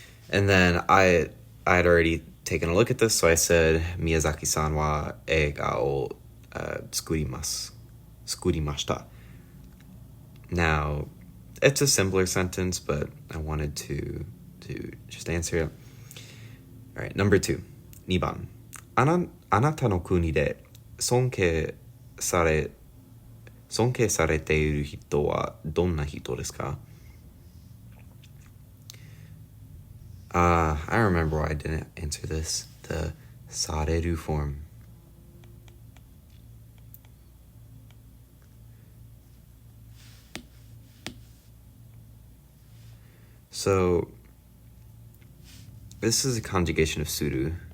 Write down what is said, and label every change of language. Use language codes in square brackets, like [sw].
[en] And then I'd already taken a look at this, so I said [ja] Miyazaki-san wa eiga o tsukurimashita. [en] Now, it's a simpler sentence, but I wanted to just answer it. All right, number 2, 2番. [ja] あなたの国で尊敬されている人はどんな人ですか? [en] I remember why I didn't answer this. The される form. So, this is a conjugation of suru.